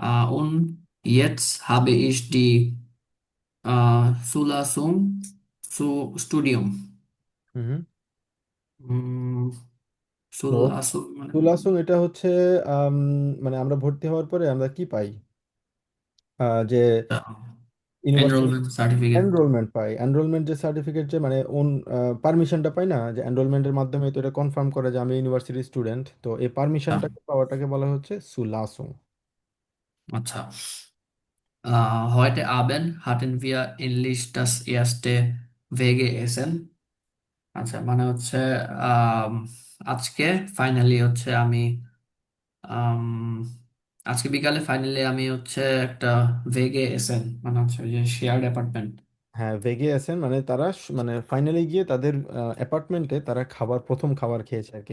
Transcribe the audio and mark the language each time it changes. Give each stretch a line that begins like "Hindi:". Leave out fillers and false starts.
German: Und jetzt habe ich die Zulassung zu Studium.
Bangla: হুম হুম। উম, তো Zulassung মানে তুলাসুং এটা হচ্ছে আম, মানে আমরা ভর্তি হওয়ার পরে আমরা কি পাই? যে ইউনিভার্সিটি এনরোলমেন্ট সার্টিফিকেট। এনরোলমেন্ট পাই। এনরোলমেন্ট যে সার্টিফিকেট, যে মানে ওন পারমিশনটা পাই না, যে এনরোলমেন্টের মাধ্যমে তো এটা কনফার্ম করে যে আমি ইউনিভার্সিটি স্টুডেন্ট, তো এই পারমিশনটাকে পাওয়াটাকে বলা হচ্ছে সুলাসুং। আচ্ছা।
German: Heute Abend hatten wir endlich das erste WG-Essen.
Bangla: আচ্ছা মানে হচ্ছে আম, আজকে ফাইনালি হচ্ছে আমি আম, আজকে বিকালে ফাইনালি আমি হচ্ছে একটা ভেগে এসেন মানে হচ্ছে ওই যে শেয়ার্ড অ্যাপার্টমেন্ট। হ্যাঁ, ভেগে আছেন মানে তারা মানে ফাইনালি গিয়ে তাদের অ্যাপার্টমেন্টে তারা প্রথম খাবার খেয়েছে আর কি